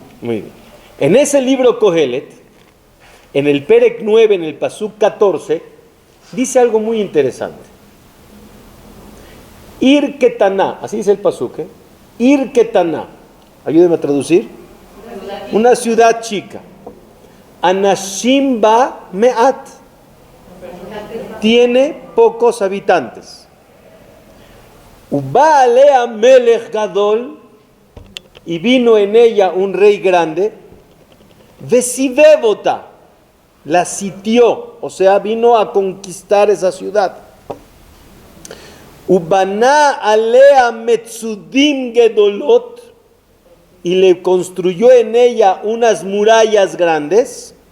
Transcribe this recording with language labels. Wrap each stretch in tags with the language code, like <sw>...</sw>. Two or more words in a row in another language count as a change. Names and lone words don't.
<es>En ese libro Kohelet, en el Perek 9, en el Pasuk 14, dice algo muy interesante.</es> <he>עיר קטנה,</he> <es>así dice el Pasuk,</es> <he>עיר קטנה,</he> <es>ayúdeme a traducir. Una ciudad chica.</es> <he>אנשים בה מעט,</he> <es>tiene pocos habitantes.</es> <he>ובא אליה מלך גדול,</he> <es>y vino en ella un rey grande. Vesibebota, la sitió, o sea, vino a conquistar esa ciudad.</es> <he>ובנה עליה מצודים גדולות,</he> <es>y le construyó en ella unas murallas grandes.</es>